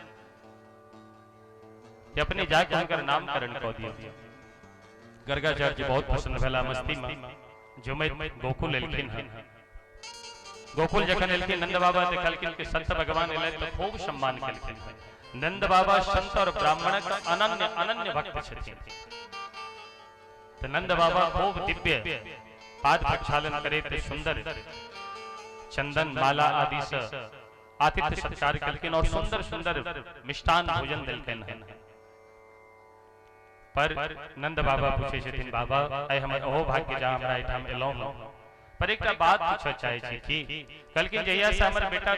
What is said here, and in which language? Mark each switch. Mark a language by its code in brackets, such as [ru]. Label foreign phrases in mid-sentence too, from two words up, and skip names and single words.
[mai] कि अपने जाके उनकर नामकरण कऽ दियौ गर्गाचार्य जी बहुत प्रसन्न भेला मस्ती में झुमैत गोकुल एलखिन हन गोकुल जखन एलखिन नंद बाबा देखलखिन कि संत भगवान एलै तो खूब सम्मान केलखिन नंद बाबा संत और ब्राह्मणक अनन्य अनन्य भक्त छथिन तो नंद बाबा खूब दिव्य पाद प्रक्षालन करैत सुंदर चंदन माला आदि से आतिथ्य सत्कार केलखिन और सुंदर सुंदर मिष्टान भोजन देलखिन हन पर नंद बाबा पूछे छथिन बाबा आइ हमर ओहो भाग्य जा हमरा एठाम एलौं पर एकटा बात पूछय चाहै छी कि कलकिन जहिया से हमर बेटा